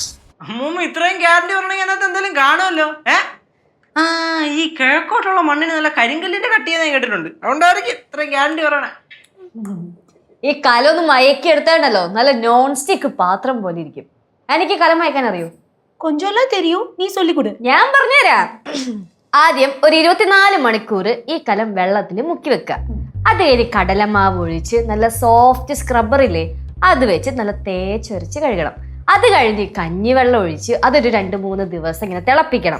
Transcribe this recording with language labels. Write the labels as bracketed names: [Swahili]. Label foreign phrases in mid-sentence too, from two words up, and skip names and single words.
[Malayalam] അമ്മൂമ്മ ഇത്രയും ഗ്യാരണ്ടി പറഞ്ഞെങ്കിൽ അതിനകത്ത് എന്തെങ്കിലും കാണുമല്ലോ. ഈ കിഴക്കോട്ടുള്ള മണ്ണിന് നല്ല കരിങ്കല്ലിന്റെ കട്ടിയെന്ന് ഞാൻ കേട്ടിട്ടുണ്ട്. അതുകൊണ്ടായിരിക്കും ഇത്രയും ഗ്യാരണ്ടി പറയണേ. ഈ കലൊന്ന് മയക്കി എടുത്തേണ്ടല്ലോ, നല്ല [English] non stick [Malayalam] പാത്രം പോലെ ഇരിക്കും. എനിക്ക് കലം മയക്കാൻ അറിയൂ? [Tamil] கொஞ்சம்லாம் தெரியும், நீ சொல்லி கொடு. [Malayalam] ഞാൻ പറഞ്ഞുതരാം. ആദ്യം ഒരു 24 മണിക്കൂർ ഈ കലം വെള്ളത്തിൽ മുക്കി വെക്കുക. അത് കഴിഞ്ഞ് കടലമാവ് ഒഴിച്ച് നല്ല [English] soft scrubber [Malayalam] ഇല്ലേ, അത് വെച്ച് നല്ല തേച്ചൊരച്ച് കഴുകണം. അത് കഴിഞ്ഞ് കഞ്ഞിവെള്ളം ഒഴിച്ച് അതൊരു 2-3 ദിവസം ഇങ്ങനെ തിളപ്പിക്കണം.